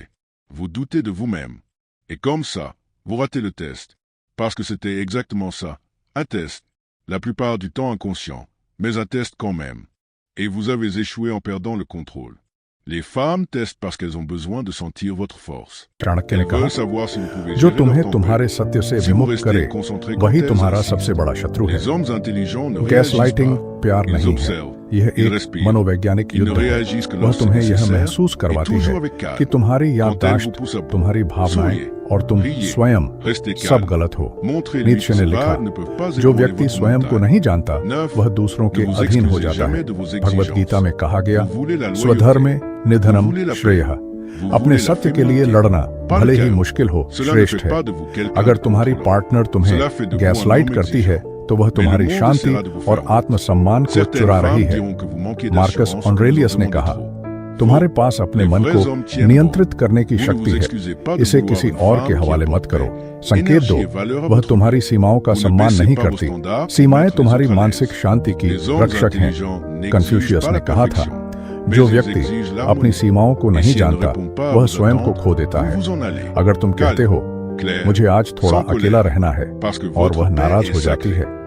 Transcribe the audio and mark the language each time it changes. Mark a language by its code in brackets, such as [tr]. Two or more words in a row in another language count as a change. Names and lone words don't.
[fr] Vous doutez de vous-même. Et comme ça, vous ratez le test. Parce que c'était exactement ça. Un test. La plupart du temps inconscient. Mais un test quand même. Et vous avez échoué en perdant le contrôle. Les femmes testent parce qu'elles ont besoin de sentir votre force. [hi] चाणक्य ने [fr] Elles [hi] कहा, [fr] veulent savoir si vous pouvez [hi] जो [fr] gérer [hi] तुम्हें [fr] leur tempête. [hi] तुम्हारे सत्य से [fr] Si vous [hi] विमुख [fr] restez [hi] करे [fr] concentré quand [hi] वही [fr] elles [hi] तुम्हारा [fr] insistent. [hi] सबसे बड़ा शत्रु है। [fr] Les hommes intelligents ne [hi] गैस [fr] réagissent [hi] लाइटिंग [fr] pas. [hi] प्यार [fr] Ils [hi] नहीं है, [fr] observent. [hi] यह [fr] Ils [hi] एक [fr] respirent. [hi] मनोवैज्ञानिक [fr] Ils ne [hi] युद्ध है। [fr] réagissent que [hi] वह [fr] lorsque [hi] तुम्हें यह [fr] nécessaire [hi] महसूस [fr] et [hi] करवाती [fr] toujours [hi] है [fr] avec calme. [hi] कि तुम्हारी [fr] Quand elle vous [hi] याददाश्त, [fr] pousse à bout, [hi] तुम्हारी भावनाएं [fr] soyez, [hi] और तुम [fr] riez, [hi] स्वयं [fr] restez [hi] सब [fr] calme. [hi] गलत हो। [fr] Montrez-lui que [hi] नीत्शे ने [fr] ces [hi] लिखा, [fr] vagues ne peuvent pas [hi] जो [fr] ébranler [hi] व्यक्ति [fr] votre [hi] स्वयं को [fr] montagne. [hi] नहीं जानता [fr] 9. [hi] वह दूसरों के [fr] Ne vous [hi] अधीन हो [fr] excusez [hi] जाता [fr] jamais [hi] है। [fr] de vos [hi] भगवत [fr] exigences. [hi] गीता में कहा गया, [fr] Vous voulez la [hi] स्वधर्मे [fr] loyauté. [hi] निधनम [fr] Vous voulez la paix. [hi] श्रेयः। [fr] Vous [hi] अपने [fr] voulez la [hi] सत्य के लिए [fr] féminité. [hi] लड़ना [fr] Pas [hi] भले [fr] le [hi] ही [fr] calme. [hi] मुश्किल हो, [fr] Cela ne [hi] श्रेष्ठ [fr] fait [hi] है। [fr] pas de vous quelqu'un [hi] अगर [fr] de [hi] तुम्हारी [fr] contrôlant. [hi] पार्टनर तुम्हें [fr] Cela fait de vous [hi] गैसलाइट [fr] un homme [hi] करती है [fr] exigeant. [hi] तो वह तुम्हारी [fr] Mais le monde [hi] शांति [fr] essaiera de vous [hi] और [fr] faire [hi] आत्मसम्मान को [fr] Certaines [hi] चुरा रही [fr] femmes [hi] है। [fr] diront que vous manquez [hi] मार्कस [fr] d'assurance, que [hi] ऑनरेलियस [fr] vous en [hi] ने [fr] demandez [hi] कहा, [fr] trop. [hi] तुम्हारे पास अपने [fr] Les [hi] मन [fr] vrais [hi] को [fr] hommes tiennent [hi] नियंत्रित करने की [fr] Vous ne [hi] शक्ति [fr] vous [hi] है, [fr] excusez pas de [hi] इसे [fr] vouloir [hi] किसी [fr] une [hi] और [fr] femme [hi] के [fr] qui [hi] हवाले [fr] apporte [hi] मत करो। [fr] paix, [hi] संकेत [fr] énergie [hi] दो, [fr] et valeur à [hi] वह [fr] votre [hi] तुम्हारी सीमाओं का [fr] Vous ne [hi] सम्मान [fr] baissez [hi] नहीं [fr] pas vos [hi] करती। [fr] standards pour [hi] सीमाएं [fr] mettre les [hi] तुम्हारी [fr] autres à [hi] मानसिक [fr] l'aise. [hi] शांति की [fr] Les hommes [hi] रक्षक हैं। [fr] intelligents n'exigent [hi] कन्फ्यूशियस [fr] pas [hi] ने [fr] la [hi] कहा था, [fr] perfection, [hi] जो [fr] mais ils [hi] व्यक्ति [fr] exigent [hi] अपनी [fr] l'harmonie. [hi] सीमाओं को [fr] Et [hi] नहीं [fr] si elle ne [hi] जानता [fr] répond pas à [hi] वह [fr] vos [hi] स्वयं को [fr] attentes, [hi] खो देता [fr] vous [hi] है। [fr] vous en allez. [hi] अगर तुम कहते हो [fr] Clair, [hi] मुझे आज थोड़ा [fr] sans colère, [hi] अकेला रहना है [fr] parce que [hi] और [fr] votre [hi] वह [fr] paix [hi] नाराज [fr] est [hi] हो जाती [fr] sacrée. [hi] है